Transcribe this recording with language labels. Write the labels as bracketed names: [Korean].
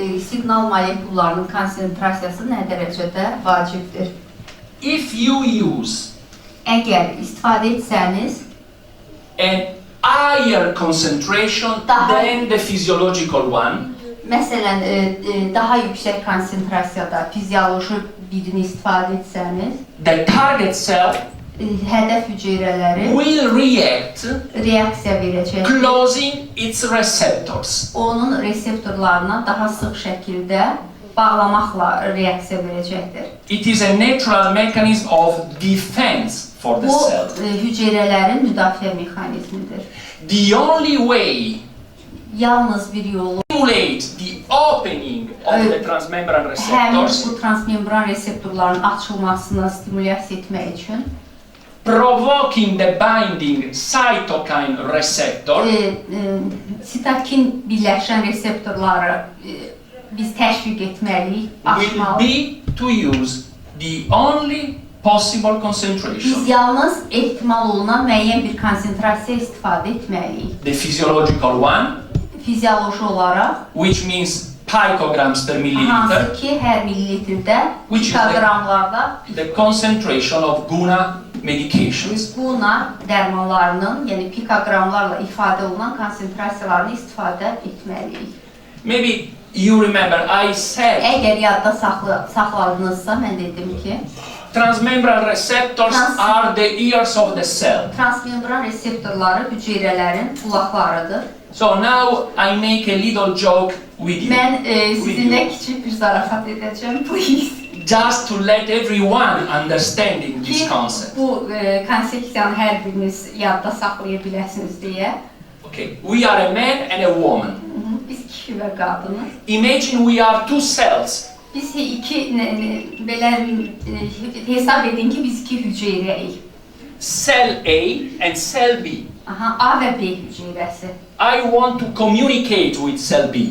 [Azerbaijani] Siqnal molekullarının konsentrasiyası nə dərəcədə vacibdir. [English] If you use [Azerbaijani] Əgər istifadə etsəniz, [English] an higher concentration than the physiological one, [Azerbaijani] məsələn, daha yüksək konsentrasiyada fizioloji birini istifadə etsəniz, [English] the target cell [Azerbaijani] hədəf hüceyrələri [English] will react [Azerbaijani] reaksiya verəcəkdir. [English] closing its receptors. [Azerbaijani] Onun reseptorlarına daha sıx şəkildə bağlamaqla reaksiya verəcəkdir. [English] It is a natural mechanism of defense for the [Azerbaijani] Bu [English] cell. [Azerbaijani] hüceyrələrin müdafiə mexanizmidir. [English] The only way [Azerbaijani] Yalnız bir yolu [English] stimulate the opening of the transmembrane [Azerbaijani] həmin [English] receptors, [Azerbaijani] bu transmembran reseptorların açılmasına stimulyasiya etmək üçün [English] provoking the binding cytokine receptor, [Azerbaijani] sitokin birləşən reseptorları biz təşviq etməliyik, [English] will [Azerbaijani] açmalıyıq. [English] be to use the only possible [Azerbaijani] Biz [English] concentration. [Azerbaijani] yalnız ehtimal olunan müəyyən bir konsentrasiya istifadə etməliyik. [English] The physiological one, [Azerbaijani] Fizioloji olaraq, [English] which means picograms per milliliter, [Azerbaijani] hansı ki hər millilitrdə [English] Which is [Azerbaijani] pikogramlarda [English] the concentration of Guna medications. [Azerbaijani] Guna dərmanlarının, yəni pikogramlarla ifadə olunan konsentrasiyalarını istifadə etməliyik. [English] Maybe you remember I said [Azerbaijani] Əgər yadda saxladınızsa, mən dedim ki, [English] transmembrane receptors are the ears of the cell. [Azerbaijani] transmembran reseptorları hüceyrələrin qulaqlarıdır. [English] So now I make a little joke with you. [Azerbaijani] Mən sizinlə kiçik bir zarafat edəcəm, [English] please. Just to let everyone understanding this [Azerbaijani] Ki [English] concept. [Azerbaijani] bu konsepsiyanı hər biriniz yadda saxlaya biləsiniz deyə. [English] Okay, we are a man and a woman. [Azerbaijani] Biz kişi və qadınız. [English] Imagine we are two cells. [Azerbaijani] Biz belə hesab edin ki, biz iki hüceyrəyik. [English] Cell A and cell B. [Azerbaijani] Aha, A və B hüceyrəsi. [English] I want to communicate with cell B.